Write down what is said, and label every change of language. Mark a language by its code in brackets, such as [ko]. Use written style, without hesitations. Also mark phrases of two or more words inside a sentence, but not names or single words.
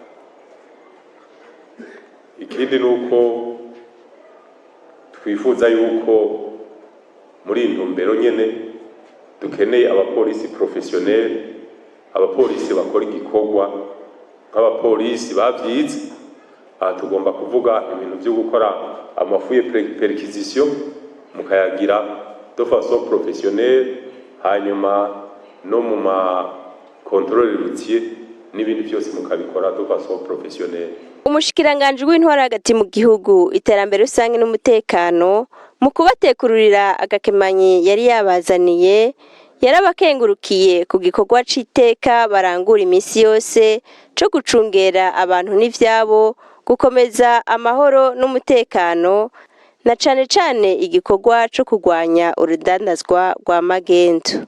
[rn] Ikindi nuko twifuza yuko muri intumbero nyene dukeneye abapolisi professionnel, abapolisi bakora igikorwa nk'abapolisi bavyize. Aha tugomba kuvuga ibintu byo gukora amafuye perquisition mukayagira [fr] de façon professionnelle, [rn] hanyuma no mu ma [fr] contrôle routier [rn] n'ibindi byose mukabikora [fr] de façon professionnelle. [rn] Umushikiranganji w'intara hagati mu gihugu, iterambere rusange n'umutekano, mu kubatekururira agakemanyi yari yabazaniye, yarabakengurukiye ku gikorwa c'iteka barangura imisi yose co gucungera abantu n'ivyabo, gukomeza amahoro n'umutekano, na cane cane igikorwa co kurwanya urudandazwa rwa magendu.